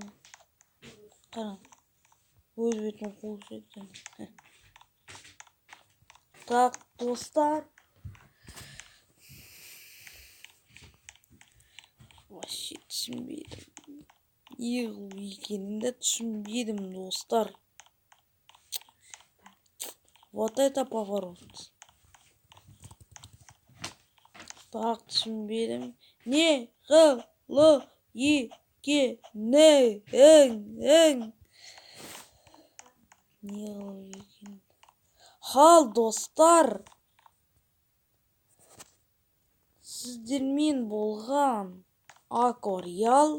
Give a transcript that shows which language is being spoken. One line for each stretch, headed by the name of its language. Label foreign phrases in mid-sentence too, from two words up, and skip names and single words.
Kazakh: Қараң. Өз бетімен қуып жеткен. Так, достар. Вообще түсінбедім. Не қылу екенін де түсінбедім, достар.
Russian: Вот это поворот.
Kazakh: Так, түсінбедім. Не қылу екенін. Не қылу екенін. Хал, достар. Сіздермен болған Аквариал.